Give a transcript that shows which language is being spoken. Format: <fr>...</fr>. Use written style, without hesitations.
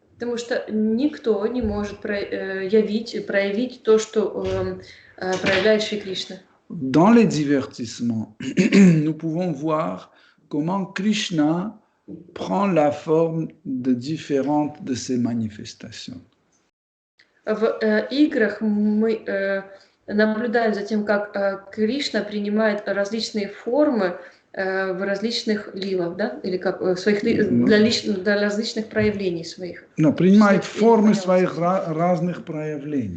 <ru>Потому что никто не может проявить то, что проявляет Шри Кришна.</ru> <fr>Dans les divertissements, nous pouvons voir comment Krishna prend la forme de différentes de ses manifestations.</fr> <ru>В играх мы наблюдаем за тем, как Кришна принимает различные формы в различных лилах, да? Или как своих для различных проявлений своих. Но принимает формы своих разных проявлений.</ru>